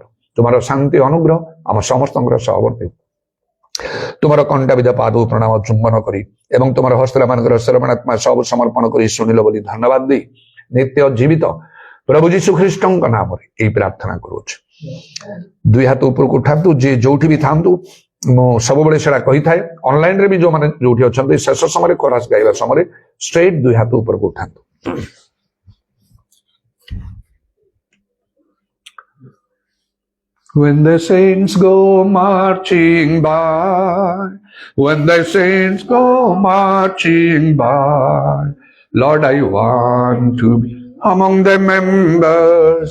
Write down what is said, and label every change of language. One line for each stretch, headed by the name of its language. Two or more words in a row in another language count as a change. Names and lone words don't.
Odia: ତୁମର ଶାନ୍ତି ଅନୁଗ୍ରହ ଆମ ସମସ୍ତଙ୍କର ସହବର୍ତ୍ତୀ। ତୁମର କଣ୍ଟାବିଦ ପାଦକୁ ପ୍ରଣାମ ଚୁମ୍ବନ କରି ଏବଂ ତୁମର ହସ୍ତ ମାନଙ୍କର ଶ୍ରବଣାତ୍ମା ସବୁ ସମର୍ପଣ କରି ଶୁଣିଲ ବୋଲି ଧନ୍ୟବାଦ ଦେଇ ନିତ୍ୟ ଜୀବିତ ପ୍ରଭୁ ଯୀଶୁ ଖ୍ରୀଷ୍ଟଙ୍କ ନାମରେ ଏହି ପ୍ରାର୍ଥନା କରୁଅଛୁ। ଦୁଇ ହାତ ଉପରକୁ ଉଠାନ୍ତୁ, ଯିଏ ଯୋଉଠି ବି ଥାନ୍ତୁ। ମୁଁ ସବୁବେଳେ ସେଟା କହିଥାଏ, ଅନଲାଇନରେ ବି ଯୋଉମାନେ ଯୋଉଠି ଅଛନ୍ତି, ଶେଷ ସମୟରେ କୋରାସ ଗାଇବା ସମୟରେ ଷ୍ଟ୍ରେଟ୍ ଦୁଇ ହାତ ଉପରକୁ ଉଠାନ୍ତୁ।
English: When the saints go marching by, when the saints go marching by, Lord, I want to be among the members.